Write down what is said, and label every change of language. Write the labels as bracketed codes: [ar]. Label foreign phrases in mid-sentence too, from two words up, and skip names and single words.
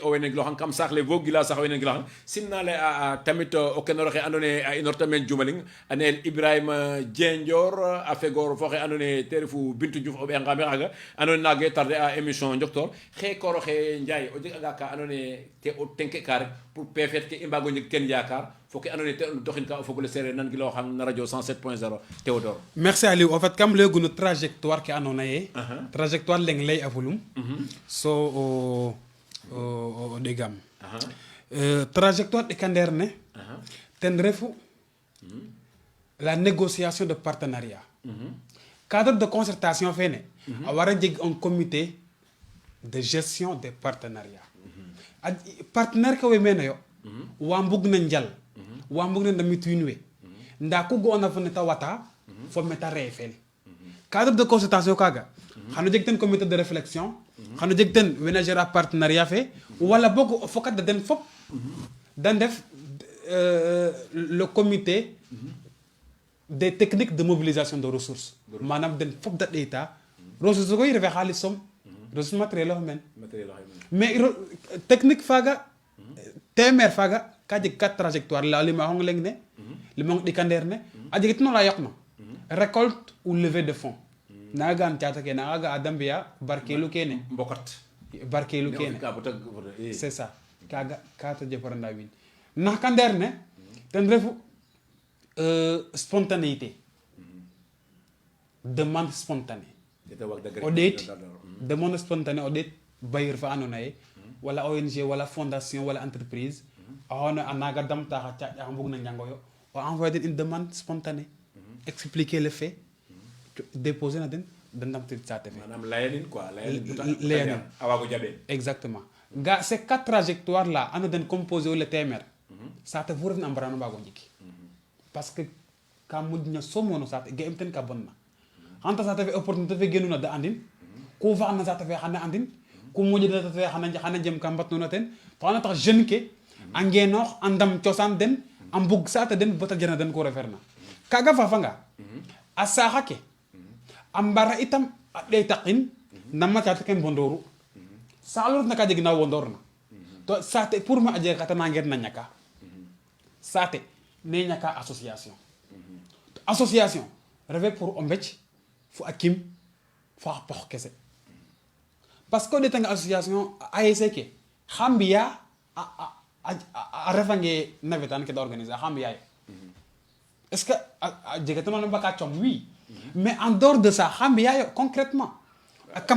[srr] o wene giloxang kam saax le bo gila sax o wene giloxang simna le a tamit o kenoro xe ando naye a inorta meen jumaling a neel Ibrahima Diendior a fegoor fo xe ando naye te refu Bintou Diouf o ɓeangame xaga ando naye naage tarde a émission njoktor xe koro xe Ndiaye o jeg anga ka ando naye te o tenke ka rek pour pefet ke i mbago njeg ten yakar fo ke ando naye te doxin ka o fogole sereer nan giloxang na radio 107.0 Théodore merci Aliou [fr] en fait [srr] kam layogunu trajectoire ke andoona yee trajectoire leng lay a fulum so o ɗegam trajectoire ɗekandeer ne ten refu [fr] la négociation de partenariat cadre de concertation [srr] fene a wara jeg [fr] un comité de gestion des partenariats [srr] a partenaire ke we mene yo wa mbug na njal wa mbug na ndamit wiin we nda ku ga'oona fo neta wata fo meta reefel [fr] cadre de concertation [srr] kaaga xano jeg ten [fr] comité de réflexion [srr] xano jeg ten wena [fr] gérer partenariat [srr] fe wala boog fokat da den fop dan def [fr] le comité des techniques de mobilisation de ressources [srr] maanaam den fop da ɗeeta ressources koy refe xaalis som [fr] ressource matériel [srr] oxe men [fr] mais technique [srr] faaga téeméer faaga ka jeg 4 trajectoire la limaxong leng ne limong ɗikandeer ne a jegit no la yoqna [fr] récolte ou levée de fonds [srr] naga gaan caata ke naga ga ada mbiya barkeelu kene mbokat barkeelu kene [fr] c'est ça [srr] kaga kata jefaranda wiin nax ka ndeer ne ten refu [fr] spontanéité demande spontanée [srr] o ɗeet [fr] demande spontanée [srr] o ɗeet bailleur fa andoona yee wala ONG wala fondation wala entreprise oxoona a naga damta xa caaƴ axa mbug na njangoyo o envoyer den [fr] une demande spontanée expliquer le fait déposer [srr] na den de ndamtir saate fe manam layanin quoi layanin a waago jaɓe exactement ga [fr] ces 4 trajectoire là [srr] ando den composé o le téeméer saate fu refna a mbarano mbaago njik [fr] parce que [srr] ka moƴna somono saate ga'im ten ka bonna xanta saate fe opportunité fe genuna da andin ku faaxna saate fe xana andin ku moƴna saate fe xana jem ka mbatnuna ten to xana tax jeune ke a ngenoox a ndam cosaan den a mbug saate den bata jana den ku referna kaga fafanga a saaxa ke a mbara itam a ɗeetaqin nama caate ke mbondoru saax lu refna ka jeg na wondoorna to saate pour ma a jega xata nangeer na ñaka saate ne ñaka association to association refe pour o mbecc fo a kim fo xa pox kese [fr] parce que [srr] o ɗeetanga association ASC ke xa mbiya a refange nawetaan ke da organiser xa mbiya yo [fr] est-ce que [srr] a jega tanoona mbaka [fr] com oui mais en dehors de ça [srr] xa mbiya yo concrètement kam